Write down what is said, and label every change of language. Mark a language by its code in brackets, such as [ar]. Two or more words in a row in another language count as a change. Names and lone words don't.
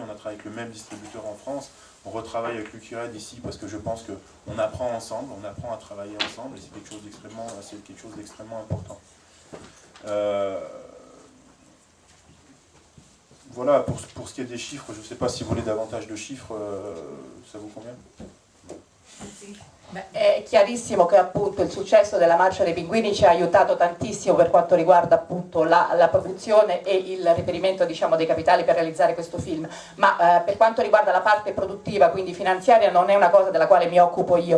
[fr] On a travaillé avec le même distributeur en France, on retravaille avec Lucky Red ici parce que je pense qu'on apprend ensemble, on apprend à travailler ensemble et c'est quelque chose d'extrêmement important. Voilà, pour ce qui est des chiffres, je ne sais pas si vous voulez davantage de chiffres, ça vous convient? [it] È chiarissimo che appunto il successo della Marcia dei Pinguini ci ha aiutato tantissimo per quanto riguarda appunto la produzione e il reperimento, diciamo, dei capitali per realizzare questo film, ma per quanto riguarda la parte produttiva, quindi finanziaria, non è una cosa della quale mi occupo io.